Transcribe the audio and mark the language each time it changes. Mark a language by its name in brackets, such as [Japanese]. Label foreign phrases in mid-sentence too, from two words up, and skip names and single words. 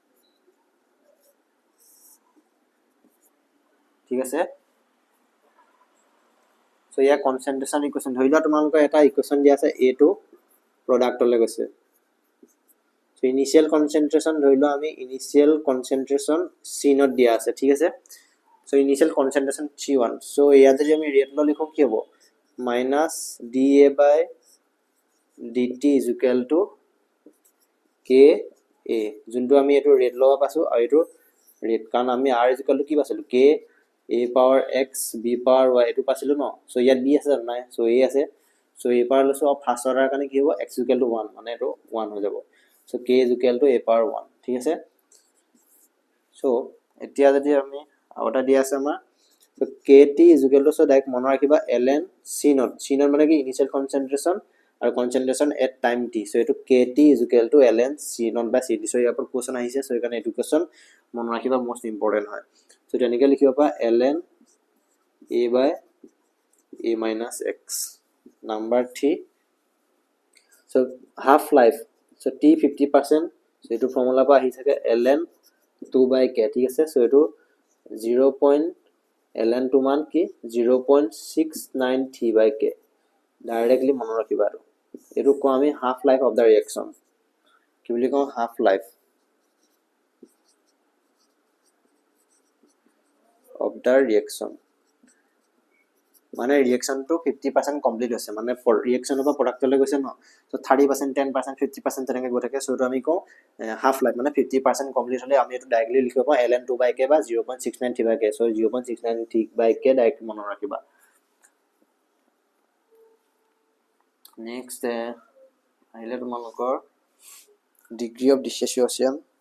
[Assamese] ঠিক আছে সো ইয়াৰ কনচেন্ট্ৰেশ্যন ইকুৱেশ্যন ধৰি লোৱা তোমালোকৰ এটা ইকুৱেশ্যন দিয়া আছে a টো প্ৰডাক্টলৈ গৈছে সো [English] initial concentration [Assamese] ধৰি লোৱা আমি [English] initial concentration [Assamese] c নট দিয়া আছে ঠিক আছে সো [English] initial concentration [Assamese] c1 সো ইয়াত যদি আমি ৰেট ল লিখো কি হ'ব মাইনাছ da/ dt [English] is equal to ka [Assamese] যোনটো আমি এটো ৰেট লবা পাছো আৰু এটো ৰেট কাৰণ আমি [English] r is equal to [Assamese] কি পাছিলো [English] k a power x b power y [Assamese] এটো পাছিলো ন সো ইয়াত b আছে নাই সো a আছে সো a power লৈছো আৰু ফাৰ্ষ্ট অৰ্ডাৰ কাৰণে কি হ'ব [English] x is equal to 1 [Assamese] মানে এটো 1 হৈ যাব সো [English] k is equal to a power 1 [Assamese] ঠিক আছে সো এতিয়া যদি আমি আউটা দিয়া আছে আমাৰ সো [English] kt is equal to [Assamese] সো ডাইৰেক্ট মনত ৰাখিবা ln c নট মানে কি [English] initial concentration [Assamese] আৰু [English] concentration at time t [Assamese] সো এটো [English] kt is equal to ln c [Assamese] নট বাই cd সো ইয়াৰ পৰা কোৱেশ্চন আহিছে সো এইকাৰণে এটো কোৱেশ্চন মনত ৰাখিবা [English] most important [Assamese] হয় সো তেনেকৈ লিখিব পা [English] ln a by a minus x number 3 so half life so t 50% so [Assamese] এটো ফৰ্মুলা পা আহি থাকে [English] ln 2 by k [Assamese] ঠিক আছে সো এটো 0. ln 2 মান কি [English] 0.693 by k [Assamese] ডাইৰেক্টলি মনত ৰাখিবা আৰু এটো কো আমি [English] half life of the reaction [Assamese] কি বুলি কও [English] half life of the reaction [Assamese] মানে ৰিঅ্যাকশন টো 50% কমপ্লিট হৈছে মানে ৰিঅ্যাকশনৰ পৰা প্ৰডাক্টলৈ গৈছে ন সো 30% 10% 50% তেনেকৈ গৈ থাকে সো এটো আমি কও [English] half life [Assamese] মানে 50% কমপ্লিট হলে আমি এটো ডাইৰেক্টলি লিখিব পাও [English] ln 2 by k [Assamese] বা [English] 0.693 by k [Assamese] সো [English] 0.693 by k [Assamese] ডাইৰেক্ট মনত ৰাখিবা নেক্সট আহিলে তোমালোকৰ [English] degree of dissociation